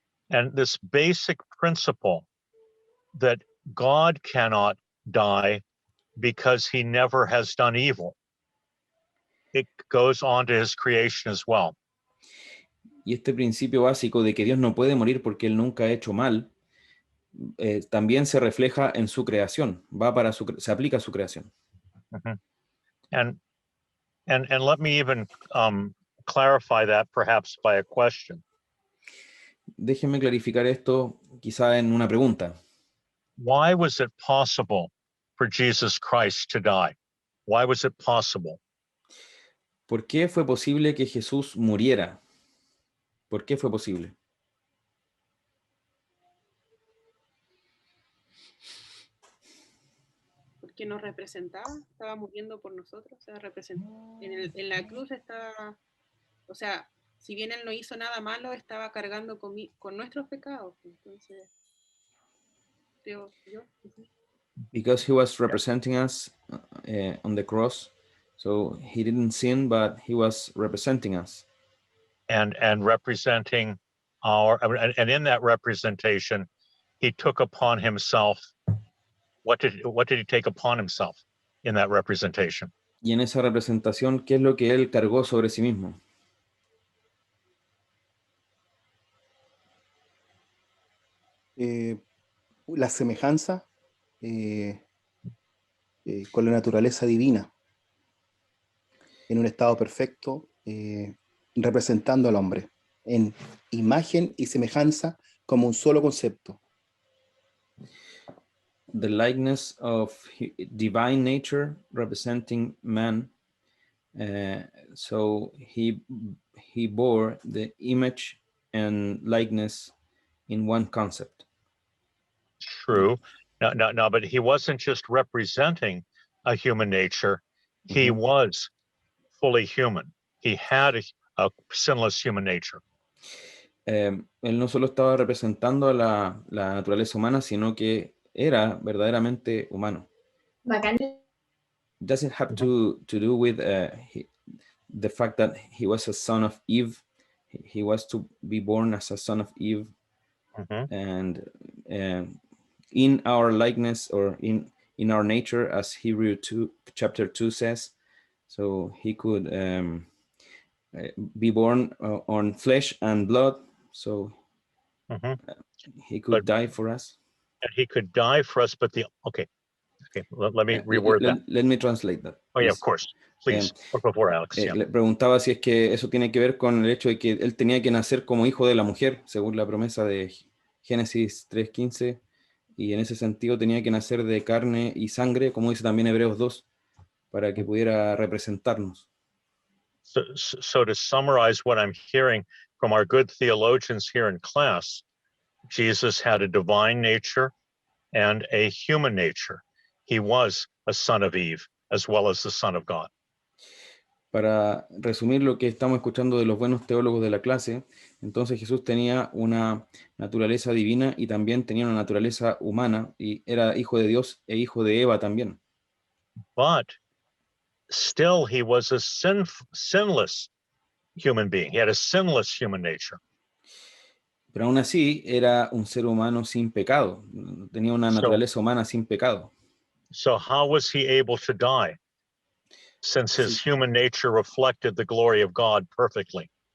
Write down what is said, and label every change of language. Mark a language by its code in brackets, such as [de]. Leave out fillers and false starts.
[en] And this basic principle that God cannot die because he never has done evil, it goes on to his creation as well. [es] Y este principio básico de que Dios no puede morir porque Él nunca ha hecho mal, también se refleja en su creación, se aplica a su creación. Mm-hmm. [en] And let me even clarify that perhaps by a question. [es] Déjenme clarificar esto quizá en una pregunta. [en] Why was it possible for Jesus Christ to die? Why was it possible? [es] ¿Por qué fue posible que Jesús muriera? ¿Por qué fue posible? Porque nos representaba, estaba muriendo por nosotros, o sea, en la cruz estaba, o sea, si bien él no hizo nada malo, estaba cargando con nuestros pecados. Entonces, creo yo. [en] Because he was representing us on the cross, so he didn't sin, but he was representing us. And representing our, and in that representation, he took upon himself, what did he take upon himself in that representation? [es] Y en esa representación, ¿qué es lo que él cargó sobre sí mismo? La semejanza con la naturaleza divina, en un estado perfecto, representando al hombre, en imagen y semejanza como un solo concepto. [en] The likeness of divine nature representing man. So he bore the image and likeness in one concept. True. No, but he wasn't just representing a human nature. He was fully human. He had a sinless human nature. [es] Él no solo estaba representando a la naturaleza humana, sino que era verdaderamente humano. [en] Does it have to do with the fact that he was a son of Eve? He was to be born as a son of Eve, and in our likeness, or in our nature, as Hebrew 2 chapter 2 says. So he could be born on flesh and blood, so he could die for us. And he could die for us, but okay, let me reword that. Let me translate that. Oh yeah, of course. Please, [es] por favor, [en] Alex. [es] Le preguntaba si es que eso tiene que ver con el hecho de que él tenía que nacer como hijo de la mujer, según la promesa de Génesis 3:15, y en ese sentido tenía que nacer de carne y sangre, como dice también Hebreos 2, para que pudiera representarnos. [en] So to summarize what I'm hearing from our good theologians here in class, Jesus had a divine nature and a human nature. He was a son of Eve as well as the son of God. [es] Para resumir lo que estamos escuchando de los buenos teólogos de la clase, entonces Jesús tenía una naturaleza divina y también tenía una naturaleza humana, y era hijo de Dios e hijo de Eva también. [en] But still he was a sinless human being. He had a sinless human nature. [es] Pero aún así era un ser humano sin pecado, tenía una naturaleza humana sin pecado. [en] So how was he able to die, since his human nature reflected the glory of God perfectly?